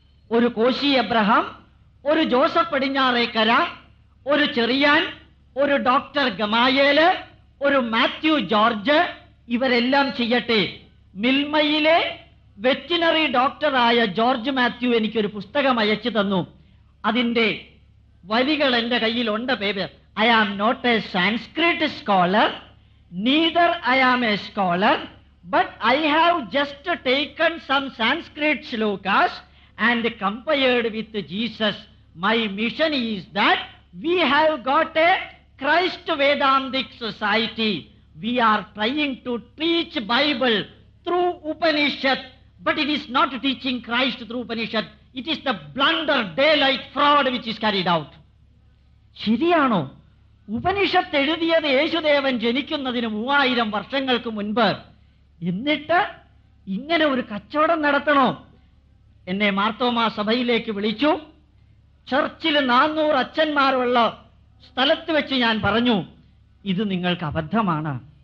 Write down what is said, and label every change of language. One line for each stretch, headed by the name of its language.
Malayalam: ഒരു കോശി എബ്രഹാം, ഒരു ജോസഫ് പടിഞ്ഞാറേക്കര, ഒരു ചെറിയാൻ, ഒരു ഡോക്ടർ ഗമായേല്, ഒരു മാത്യു ജോർജ്, ഇവരെല്ലാം ചെയ്യട്ടെ. മിൽമയിലെ വെറ്റിനറി ഡോക്ടറായ ജോർജ് മാത്യു എനിക്കൊരു പുസ്തകം അയച്ചു തന്നു. അതിന്റെ വരികൾ എന്റെ കയ്യിലുണ്ട്. പേര്
English: I am not a Sanskrit scholar, neither I am a scholar, but I have just taken some Sanskrit shlokas and compared with Jesus. My mission is that we have got a Christ Vedantic society. We are trying to teach Bible through Upanishad, but it is not teaching Christ through Upanishad. It is the blunder, daylight fraud which is carried out.
Malayalam: ശരിയാണോ? ഉപനിഷത്ത് എഴുതിയത് യേശുദേവൻ ജനിക്കുന്നതിന് 3000 വർഷങ്ങൾക്ക് മുൻപ്. എന്നിട്ട് ഇങ്ങനെ ഒരു കച്ചവടം നടത്തണോ? എന്നെ മാർത്തോമാ സഭയിലേക്ക് വിളിച്ചു. ചർച്ചിൽ 400 അച്ഛന്മാരുള്ള സ്ഥലത്ത് വെച്ച് ഞാൻ പറഞ്ഞു, ഇത് നിങ്ങൾക്ക് അബദ്ധമാണ്.